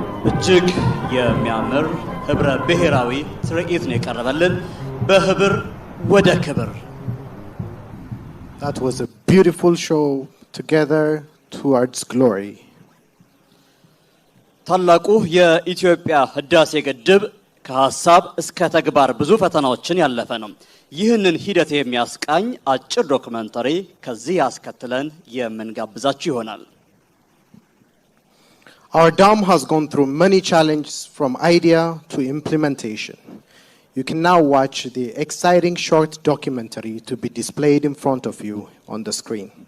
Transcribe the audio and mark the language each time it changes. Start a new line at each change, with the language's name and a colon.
Amharic: እጅግ የሚያምር ህብረ ብሔራዊ ትርኢት ነው የቀረበልን በህብር ወደ ክብር።
English: That was a beautiful show together towards glory.
Amharic: ታላቁ የኢትዮጵያ ህዳሴ ግድብ ከሐሳብ እስከ ተግባር ብዙ ፈተናዎችን ያለፈ ነው። ይህንን ሂደት የሚያስቃኝ አጭር ዶክመንተሪ ከዚህ ያስከትለን የምንጋብዛችሁ ይሆናል።
English: Our dam has gone through many challenges from idea to implementation. You can now watch the exciting short documentary to be displayed in front of you on the screen.